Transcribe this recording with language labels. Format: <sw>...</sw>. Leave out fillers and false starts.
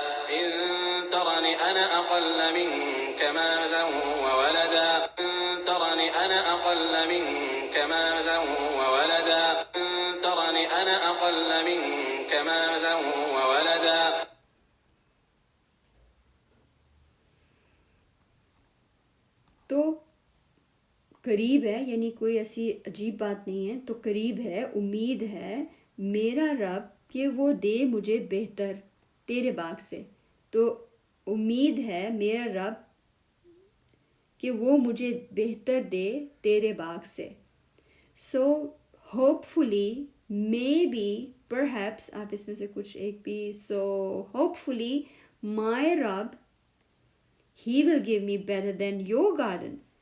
<ar>إن ترني أنا أقل منك مالا وولدا. إن ترني أنا أقل منك مالا وولدا. إن ترني أنا أقل منك مالا وولدا.</ar> <ur>تو قریب ہے، یعنی کوئی ایسی عجیب بات نہیں ہے، تو قریب ہے، امید ہے میرا رب کہ وہ دے مجھے بہتر تیرے باغ سے. تو امید ہے میرا رب کہ وہ مجھے بہتر دے تیرے باغ سے.</ur> <en>so hopefully, maybe, perhaps,</en> <ur>آپ اس میں سے کچھ ایک بھی.</ur> <en>So hopefully my رب، He will give me better than your garden.</en>